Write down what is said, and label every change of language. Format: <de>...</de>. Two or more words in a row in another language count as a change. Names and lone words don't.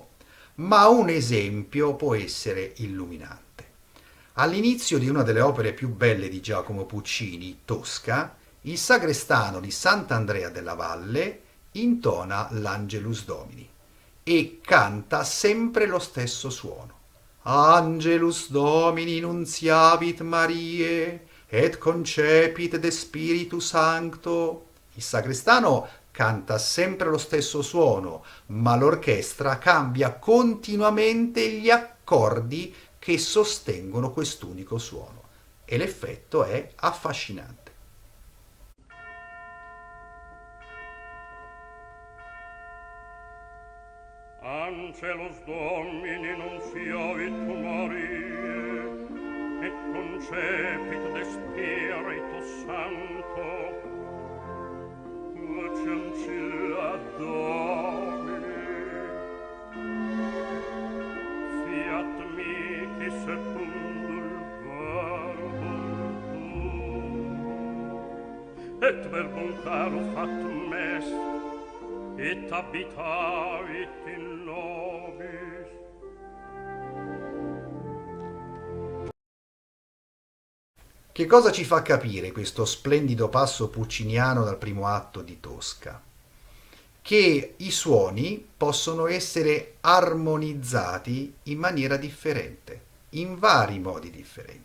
<it>Ma un esempio può essere illuminante. All'inizio di una delle opere più belle di Giacomo Puccini, Tosca, il sagrestano di Sant'Andrea della Valle intona l'Angelus Domini e canta sempre lo stesso suono.</it> <la>Angelus Domini nunciavit Mariae et concepit de Spiritu Sancto.</la> <it>Il sagrestano canta sempre lo stesso suono, ma l'orchestra cambia continuamente gli accordi che sostengono quest'unico suono e l'effetto è affascinante.</it> <la>Angelus Domini nunciavit Mariae, et concepit de Spiritu Sancto, Ancilla Domini, fiat mihi secundum verbum tuum, et verbum caro factum est, et habitavit in nobis.</la> <it>Che cosa ci fa capire questo splendido passo pucciniano dal primo atto di Tosca? Che i suoni possono essere armonizzati in maniera differente, in vari modi differenti.</it>